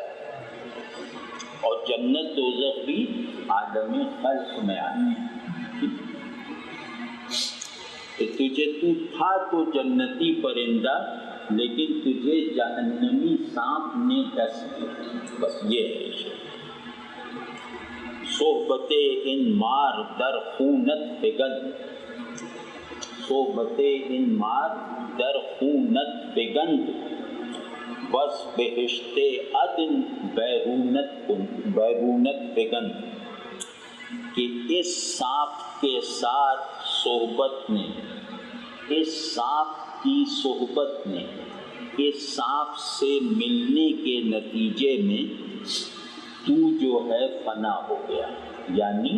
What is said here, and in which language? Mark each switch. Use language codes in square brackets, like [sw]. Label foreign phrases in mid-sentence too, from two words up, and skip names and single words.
[ur] اور جنت دوزخ بھی عالم خلق میں آتی ہے. تجھے تو تھا تو جنتی پرندہ، لیکن تجھے جہنمی سانپ نے ڈس دیا. بس یہ ہے. [fa] صحبت ان مار در خونت بگند، صحبت ان مار در خونت بگند، بس بہشت عدن بیرونت بگند. [ur] کہ اس سانپ کے ساتھ صحبت نے، اس سانپ کی صحبت نے، اس سانپ سے ملنے کے نتیجے میں تو جو ہے فنا ہو گیا.